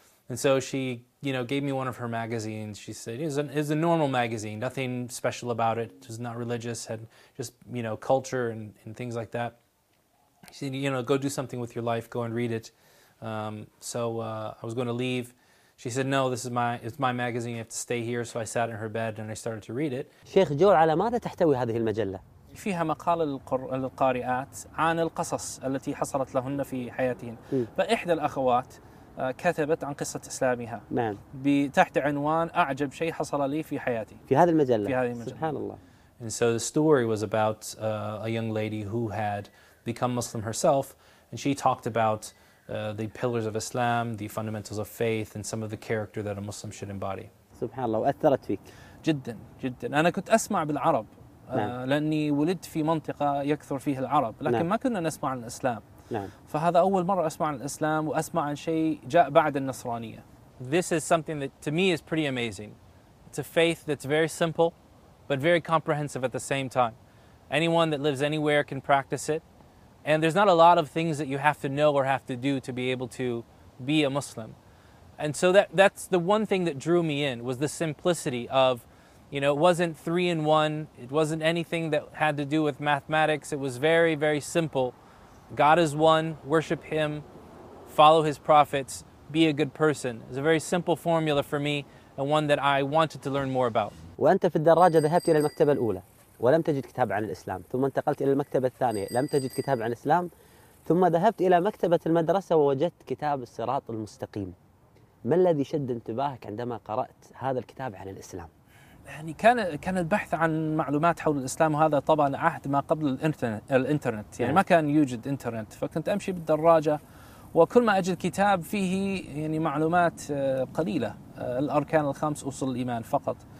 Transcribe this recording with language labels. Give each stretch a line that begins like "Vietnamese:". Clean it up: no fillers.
English: And so she, you know, gave me one of her magazines. She said, it was a normal magazine, nothing special about it. It was not religious, had just, you know, culture and things like that. She said, you know, go do something with your life, go and read it. I was going to leave. She said, no, this is my magazine, you have to stay here. So I sat in her bed and I started to read it.
Arabic: Sheikh Joel, على ماذا تحتوي هذه المجلة؟ فيها مقال للقارئات عن القصص التي حصلت لهن في حياتهن فإحدى الأخوات كتبت عن قصة إسلامها نعم تحت عنوان أعجب شيء حصل لي في حياتي في هذه المجلة في هذه المجلة سبحان الله
English: And so the story was about a young lady who had become Muslim herself and she talked about the pillars of Islam, the fundamentals of faith and some of the character that a Muslim should embody
Arabic: سبحان الله وأثرت فيك جدا أنا كنت أسمع بالعرب لأني ولدت في منطقة يكثر فيها العرب لكن ما كنا نسمع عن الإسلام فهذا أول مرة أسمع عن الإسلام وأسمع عن شيء جاء بعد النصرانية
English: This is something that to me is pretty amazing It's a faith that's very simple but very comprehensive at the same time Anyone that lives anywhere can practice it And there's not a lot of things that you have to know or have to do to be able to be a Muslim And so that's the one thing that drew me in was the simplicity of You know, it wasn't 3-in-1. It wasn't anything that had to do with mathematics. It was very, very simple. God is one. Worship Him. Follow His prophets. Be a good person. It's a very simple formula for me and one that I wanted to learn more about.
Arabic: وأنت في الدراجة ذهبت إلى المكتبة الأولى ولم تجد كتاب عن الإسلام. ثم انتقلت إلى المكتبة الثانية لم تجد كتاب عن الإسلام. ثم ذهبت إلى مكتبة المدرسة ووجدت كتاب الصراط المستقيم. ما الذي شد انتباهك عندما قرأت هذا الكتاب عن الإسلام؟ يعني كان البحث عن معلومات حول الإسلام وهذا طبعا عهد ما قبل الإنترنت يعني ما كان يوجد إنترنت فكنت أمشي بالدراجة وكل ما أجد كتاب فيه يعني معلومات قليلة الأركان الخمس أصول الإيمان فقط